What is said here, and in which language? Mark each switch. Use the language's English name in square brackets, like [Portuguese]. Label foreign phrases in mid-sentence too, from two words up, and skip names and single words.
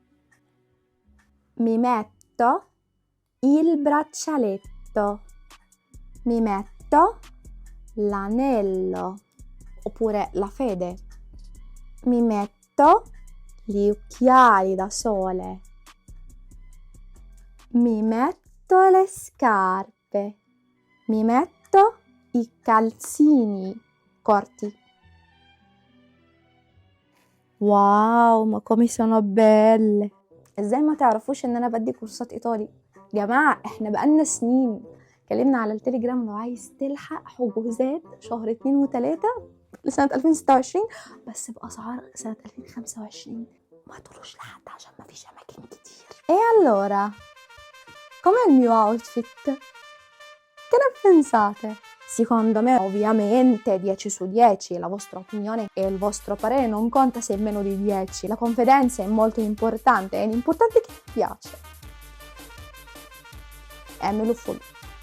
[Italian] mi metto il braccialetto, mi metto l'anello oppure la fede, mi metto gli occhiali da sole, mi metto le scarpe, mi metto i calzini corti. wow ma come sono belle. [Arabic] ازاي ما تعرفوش ان انا بدي كورسات ايطالي؟ جماعة احنا بقالنا سنين كلمنا على التليجرام لو عايز تلحق حجوزات شهر 2 و3 لسنة 2026 بس بأسعار سنة 2025. ما تقولوش لحد عشان ما فيش اماكن كتير. [Italian] E allora, com'è il mio outfit? Che ne pensate? Secondo me ovviamente 10 su 10, la vostra opinione e il vostro parere non conta se è meno di 10, la confidenza è molto importante, è l'importante che vi piace. [Arabic] اعملوا فولو.